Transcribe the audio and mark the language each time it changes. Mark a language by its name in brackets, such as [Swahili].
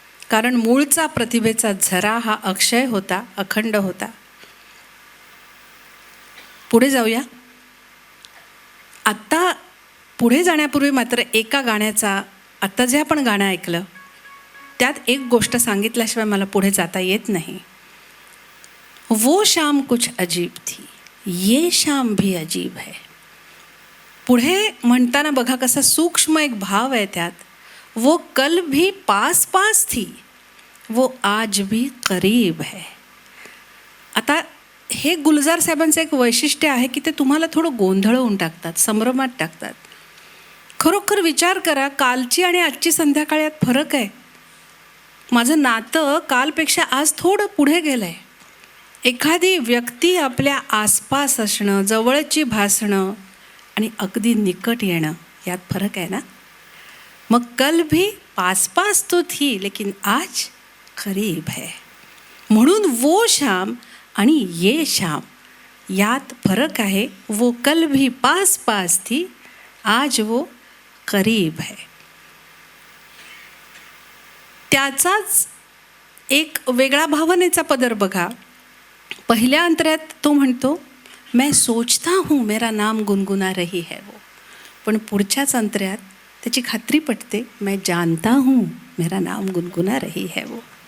[Marathi] कारण मूळचा प्रतिभेचा झरा हा अक्षय होता, अखंड होता. पुढे जाऊया. आत्ता पुढे जाण्यापूर्वी मात्र एका गाण्याचा, आत्ता जे आपण गाणं ऐकलं त्यात एक गोष्ट सांगितल्याशिवाय मला पुढे जाता येत नाही. [Hindi] वो शाम कुछ अजीब थी, ये शाम भी अजीब है. [Marathi] पुढे म्हणताना बघा कसा सूक्ष्म एक भाव आहे त्यात. [Hindi] वो कल भी पास पास थी, वो आज भी करीब है. [Marathi] आता हे गुलजार साहेबांचं एक वैशिष्ट्य आहे की ते तुम्हाला थोडं गोंधळवून टाकतात, संभ्रमात टाकतात. खरोखर विचार करा, कालची आणि आजची संध्याकाळ यात फरक आहे. माझं नातं कालपेक्षा आज थोडं पुढे गेलं आहे. एखादी व्यक्ती आपल्या आसपास असणं, जवळची भासणं आणि अगदी निकट येणं यात फरक आहे ना. [Hindi] मग कल भी पास पास तो थी लेकिन आज करीब है. [Marathi] म्हणून वो शाम आणि ये शाम यात फरक आहे. [Hindi] वो कल भी पास पास थी, आज वो करीब है. [Marathi] त्याचाच एक वेगळा भावनेचा पदर बघा. पहिल्या अंतऱ्यात तो म्हणतो [Hindi] मैं सोचता हूँ मेरा नाम गुनगुना रही है वो. [Marathi] पण पुढच्याच अंतऱ्यात त्याची खात्री पटते, [Hindi] मैं जानता हूँ मेरा नाम गुनगुना रही है वो.